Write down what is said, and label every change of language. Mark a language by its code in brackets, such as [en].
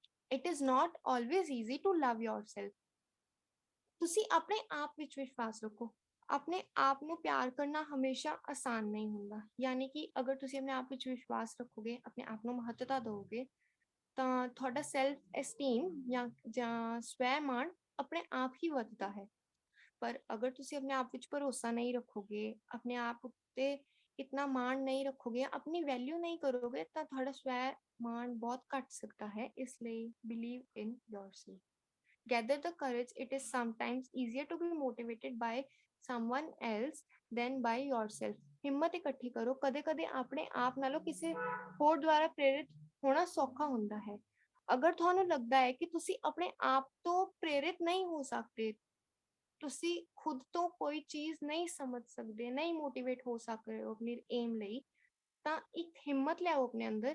[en] It is not always easy to love yourself. [pa] ਤੁਸੀਂ ਆਪਣੇ ਆਪ ਵਿੱਚ ਵਿਸ਼ਵਾਸ ਰੱਖੋ। ਆਪਣੇ ਆਪ ਨੂੰ ਪਿਆਰ ਕਰਨਾ ਹਮੇਸ਼ਾ ਆਸਾਨ ਨਹੀਂ ਹੁੰਦਾ। ਯਾਨੀ ਕਿ ਅਗਰ ਤੁਸੀਂ ਆਪਣੇ ਆਪ ਵਿੱਚ ਵਿਸ਼ਵਾਸ ਰੱਖੋਗੇ, ਆਪਣੇ ਆਪ ਨੂੰ ਮਹੱਤਤਾ ਦਿਓਗੇ, ਤਾਂ ਤੁਹਾਡਾ ਸੈਲਫ ਐਸਟੀਮ ਜਾਂ ਸਵੈ ਮਾਣ ਆਪਣੇ ਆਪ ਹੀ ਵੱਧਦਾ ਹੈ। ਪਰ ਅਗਰ ਤੁਸੀਂ ਆਪਣੇ ਆਪ ਵਿੱਚ ਭਰੋਸਾ ਨਹੀਂ ਰੱਖੋਗੇ, ਆਪਣੇ ਆਪ ਉੱਤੇ ਇਤਨਾ ਮਾਣ ਨਹੀਂ ਰੱਖੋਗੇ, ਆਪਣੀ ਵੈਲਿਊ ਨਹੀਂ ਕਰੋਗੇ, ਤਾਂ ਤੁਹਾਡਾ ਸਵੈ ਮਾਣ ਬਹੁਤ ਘਟ ਸਕਦਾ ਹੈ। ਇਸ ਲਈ [en] believe in yourself. Gather the courage. It is sometimes easier to be motivated by someone else than by yourself. [pa] ਹਿੰਮਤ ਇਕੱਠੀ ਕਰੋ। ਕਦੇ-ਕਦੇ ਆਪਣੇ ਆਪ ਨਾਲੋਂ ਕਿਸੇ ਹੋਰ ਦੁਆਰਾ ਪ੍ਰੇਰਿਤ ਹੋਣਾ ਸੌਖਾ ਹੁੰਦਾ ਹੈ। ਅਗਰ ਤੁਹਾਨੂੰ ਲੱਗਦਾ ਹੈ ਕਿ ਤੁਸੀਂ ਆਪਣੇ ਆਪ ਤੋਂ ਪ੍ਰੇਰਿਤ ਨਹੀਂ ਹੋ ਸਕਦੇ, ਤੁਸੀਂ ਖੁਦ ਤੋਂ ਕੋਈ ਚੀਜ਼ ਨਹੀਂ ਸਮਝ ਸਕਦੇ, ਨਹੀਂ ਮੋਟੀਵੇਟ ਹੋ ਸਕਦੇ ਹੋ ਆਪਣੀ ਏਮ ਲਈ, ਤਾਂ ਇੱਕ ਹਿੰਮਤ ਲਿਆਓ ਆਪਣੇ ਅੰਦਰ।